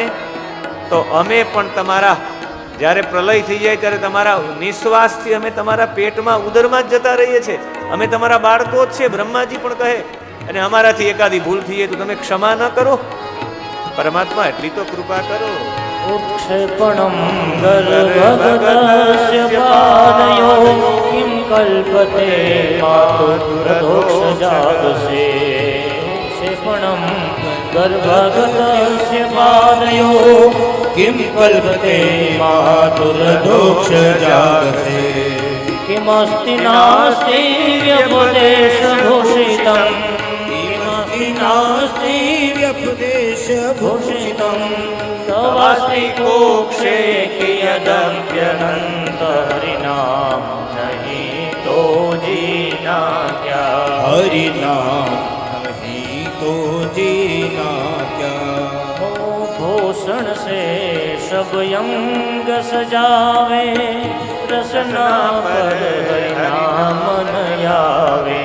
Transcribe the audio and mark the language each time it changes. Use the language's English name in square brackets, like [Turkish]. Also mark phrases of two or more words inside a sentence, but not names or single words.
[Gujarati] તો અમે પણ તમારા જ્યારે પ્રલય થઈ જાય ત્યારે તમારા નિશ્વાસથી અમે તમારા પેટમાં ઉદરમાં જ જતા રહીએ છીએ. અમે તમારા બાળકો જ છે, બ્રહ્માજી પણ કહે. અને અમારાથી એકાદી ભૂલ થઈ જાય તો તમે ક્ષમા ન કરો પરમાત્મા, એટલી તો કૃપા કરો. [Sanskrit] उत्क्षेपणं गर्भगतस्य पादयो, किं कल्पते मातुर्दोषजातसे. उत्क्षेपणं गर्भगतस्य पादयो, किम कल्पते मातुर्दोषजातसे. किमस्ति नास्ति व्यपदेशभूषितं, किमस्ति नास्ति व्यपदेशभूषितं. तवास्ति कोक्षे कियदप्यनन्त [Hindi] हरिनाम नहीं तो जीना क्या. हरि नाम नहीं तो जीना क्या. भूषण से सब अंग सजावे, रसना पर हरिनाम न आवे.